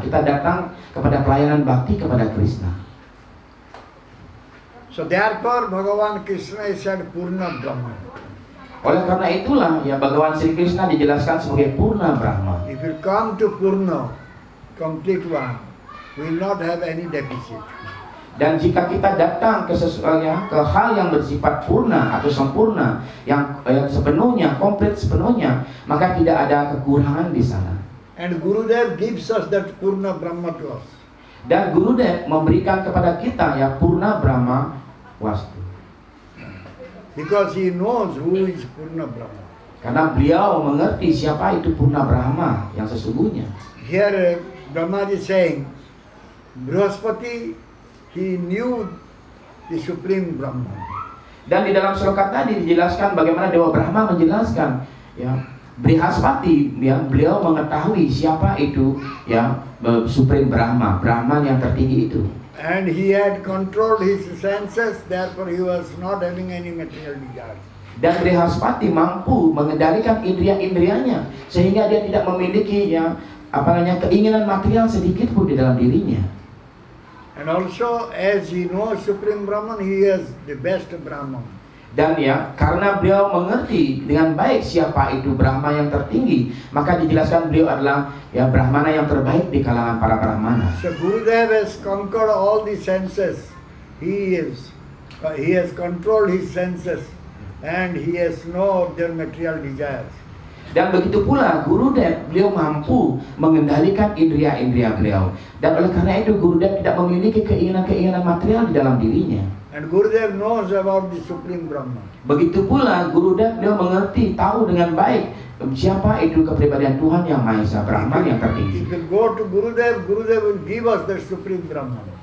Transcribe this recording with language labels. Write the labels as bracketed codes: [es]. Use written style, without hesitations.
[id] Kita datang kepada pelayanan bakti kepada Krishna. [en] So therefore Bhagavan Krishna is said Purna Brahma. [id] Oleh karena itulah ya Bhagawan Sri Krishna dijelaskan sebagai Purna Brahma. [en] If you come to Purna, complete one, we will not have any deficit. [id] Dan jika kita datang ke ke hal yang bersifat purna atau sempurna, yang sepenuhnya, komplit sepenuhnya, maka tidak ada kekurangan di sana. [en] And Gurudev gives us that Purna Brahma to us. [id] Dan Gurudev memberikan kepada kita ya Purna Brahma Wastu. [en] Because he knows who is Purna Brahma. [id] Karena beliau mengerti siapa itu Purna Brahma yang sesungguhnya. [en] Here Brahma is saying, Brihaspati, he knew the Supreme Brahman. [id] Dan di dalam sloka tadi dijelaskan bagaimana Dewa Brahma menjelaskan ya Brihaspati ya beliau mengetahui siapa itu ya [en] Supreme Brahma, [id] Brahman yang tertinggi itu. [en] And he had controlled his senses, therefore he was not having any material desires. [id] Dan Brihaspati mampu mengendalikan indria-indrianya sehingga dia tidak memiliki ya keinginan material sedikit pun di dalam dirinya. [en] And also as he knows Supreme Brahman, he is the best Brahman. [id] Dan ya karena beliau mengerti dengan baik siapa itu Brahma yang tertinggi, maka dijelaskan beliau adalah ya Brahmana yang terbaik di kalangan para Brahmana. [en] So Gurudev has conquered all the senses. He has controlled his senses and he has no other material desires. [id] Dan begitu pula Gurudev beliau mampu mengendalikan indria-indria beliau. Dan oleh karena itu Gurudev tidak memiliki keinginan-keinginan material di dalam dirinya. [en] And Gurudev knows about the Supreme Brahman. [id] Begitu pula Gurudev beliau mengerti, tahu dengan baik siapa itu kepribadian Tuhan yang Maha Esa, Brahman yang tertinggi. [en] If we go to Gurudev, Gurudev will give us the Supreme Brahman.